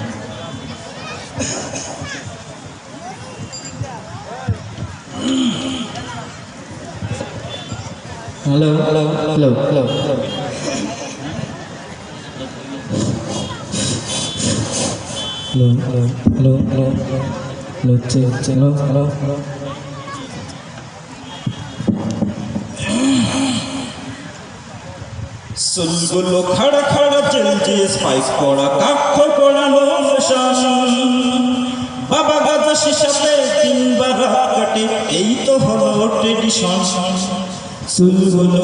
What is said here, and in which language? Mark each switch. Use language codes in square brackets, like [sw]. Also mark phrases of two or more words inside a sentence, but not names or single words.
[en] Hello, hello, hello, hello, hello. Hello, hello, hello, hello, hello, check, check, hello, hello, hello. [bn] চুলগুলো খাড়া খাড়া চলছে স্পাইক পড়া কাক্ষ পড়ানো বাবা গাজা শিশাতে তিনবার কাটে এই তো হলো ট্রেডিশন চুলগুলো